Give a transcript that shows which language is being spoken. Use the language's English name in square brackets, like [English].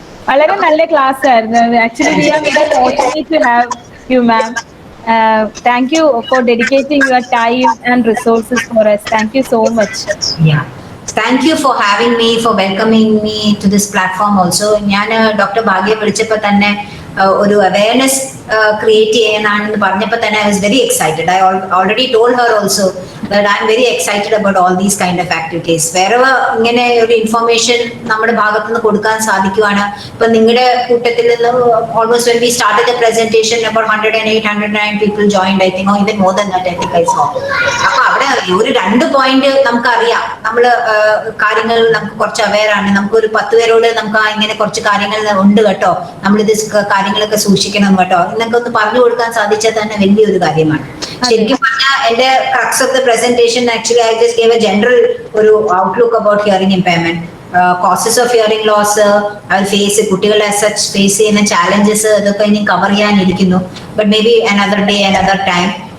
[Malayalam] വളരെ നല്ല ക്ലാസ് ആയിരുന്നു. [English] Actually we are very fortunate to have you ma'am. Thank you for dedicating your time and resources for us. Thank you so much. Yeah. Thank you for having me, for welcoming me to this platform also. [Malayalam] ഞാൻ doctor ഭാഗ്യ വിളിച്ചപ്പോൾ തന്നെ ഒരു awareness create ചെയ്യാനാണെന്ന് പറഞ്ഞപ്പോൾ തന്നെ [English] I was very excited. I already told her also that I'm very excited about all these kind of activities. [Malayalam] Wherever ഇങ്ങനെ ഒരു information നമ്മുടെ ഭാഗത്ത് നിന്ന് കൊടുക്കാൻ സാധിക്കുവാണ്. ഇപ്പൊ നിങ്ങളുടെ കൂട്ടത്തിൽ നിന്ന് [English] almost when we started the presentation about 108-109 people joined, I think, or even more than that, I think I saw. [Malayalam] അപ്പൊ അവിടെ ഒരു 2 പോയിന്റ് നമുക്കറിയാം. നമ്മള് കാര്യങ്ങൾ നമുക്ക് കുറച്ച് അവെയർ ആണ്. നമുക്ക് ഒരു 10 പേരോട് നമുക്ക് ഇങ്ങനെ കുറച്ച് കാര്യങ്ങൾ ഉണ്ട് കേട്ടോ, നമ്മളിത് കാര്യങ്ങളൊക്കെ സൂക്ഷിക്കണം കേട്ടോ എന്നൊക്കെ ഒന്ന് പറഞ്ഞു കൊടുക്കാൻ സാധിച്ചാൽ തന്നെ വലിയൊരു കാര്യമാണ്. ശരിക്കും പറഞ്ഞാൽ എന്റെ [English] crux of the presentation, actually I just gave a general ഒരു outlook about hearing impairment, causes of hearing loss, I'll face കുട്ടികൾ as such face ചെയ്യുന്ന challenges, [Malayalam] അതൊക്കെ ഇനി cover ചെയ്യാനിരിക്കുന്നു. [English] But maybe another day, another time.